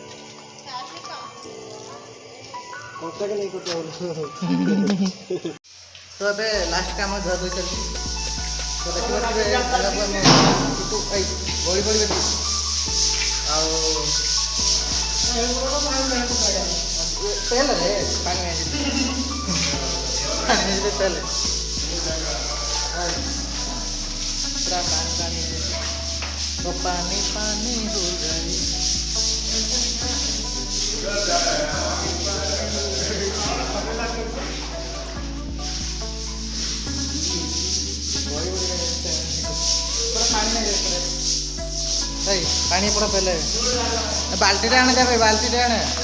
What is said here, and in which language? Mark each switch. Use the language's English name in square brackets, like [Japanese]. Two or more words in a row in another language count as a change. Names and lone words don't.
[Odia] तो ଏବେ ଲାଷ୍ଟ କାମ ଧୁଆ ଧୋଇ ଚାଲିଛି ତ ଦେଖିପାରୁଥିବେ ଗଳି ପଡ଼ିବେ ଟିକେ ଆଉ ତେଲରେ ପାଣି ନେଇଯିବେ ତେଲ ପୁରା ପାଣି ପାଣି ତ ପାଣି ପାଣି [Hindi] हो गई [Odia] ପାଣି ପୁରା ପେଲେ ବାଲ୍ଟିରେ ଆଣେ ଦେବେ ବାଲ୍ଟିରେ ଆଣେ